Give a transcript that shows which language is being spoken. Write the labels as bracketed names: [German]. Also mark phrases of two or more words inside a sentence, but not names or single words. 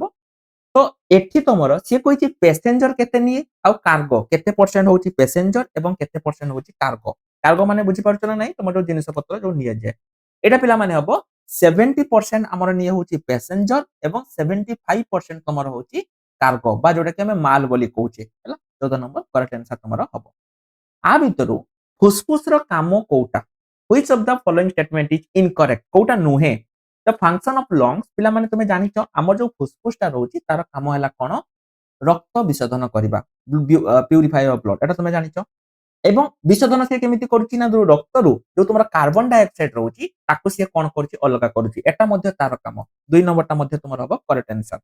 [Odia] ତ ଏଠି ତମର ସିଏ କହିଛି ପ୍ୟାସେଞ୍ଜର କେତେ ନିଏ ଆଉ କାର୍ଗୋ କେତେ ପରସେଣ୍ଟ ହଉଛି ପ୍ୟାସେଞ୍ଜର ଏବଂ କେତେ ପରସେଣ୍ଟ ହଉଛି କାର୍ଗୋ କାର୍ଗୋ ମାନେ ବୁଝିପାରୁଛ ନା ନାହିଁ ତମର ଯୋଉ ଜିନିଷ ପତ୍ର ଯୋଉ ନିଆଯାଏ ଏଇଟା ପିଲାମାନେ ହବ 70% ଆମର ନିଏ ହଉଛି ପ୍ୟାସେଞ୍ଜର ଏବଂ 75% ତମର ହଉଛି କାର୍ଗୋ ବା ଯୋଉଟା କି ଆମେ ମାଲ ବୋଲି କହୁଛେ ହେଲା 14 ନମ୍ବର [English] correct answer [Odia] ତମର ହବ। ଆ ଭିତରୁ ଫୁସଫୁସ ର କାମ କୋଉଟା [English] which of the following statement is incorrect [Odia] କୋଉଟା ନୁହେଁ [English] the function of lungs [Odia] ପିଲାମାନେ ତମେ ଜାଣିଛ ଆମର ଯୋଉ ଫୁସଫୁସ ଟା ରହୁଛି ତାର କାମ ହେଲା କଣ ରକ୍ତ ବିଶୋଧନ କରିବା [English] purifier of blood [Odia] ଏଟା ତମେ ଜାଣିଛ ଏବଂ ବିଶୋଧନ ସେ କେମିତି କରୁଛି ନା ଯୋଉ ରକ୍ତରୁ ଯୋଉ ତମର [English] carbon dioxide [Odia] ରହୁଛି ତାକୁ ସିଏ କଣ କରୁଛି ଅଲଗା କରୁଛି ଏଟା ମଧ୍ୟ ତାର କାମ 2 ନମ୍ବରଟା ମଧ୍ୟ ତୁମର ହବ [English] correct answer.